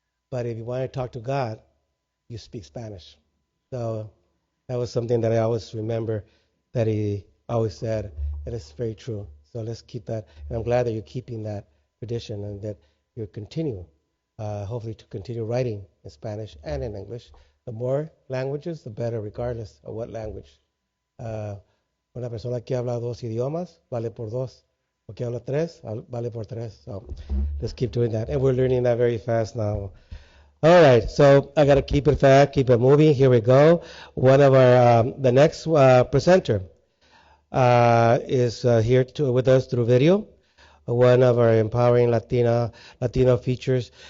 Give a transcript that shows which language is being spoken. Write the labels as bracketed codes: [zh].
[en] But if you want to talk to God, you speak Spanish. So that was something that I always remember that he always said, and it's very true. So let's keep that, and I'm glad that you're keeping that tradition and that you continue, hopefully to continue writing in Spanish and in English. The more languages, the better, regardless of what language. [es] Una persona que habla 2 idiomas vale por 2. O que habla 3 vale por 3. [en] So let's keep doing that, and we're learning that very fast now. All right, so I got to keep it fast, keep it moving. Here we go. One of our the next presenter is here with us through video. One of our empowering Latino features.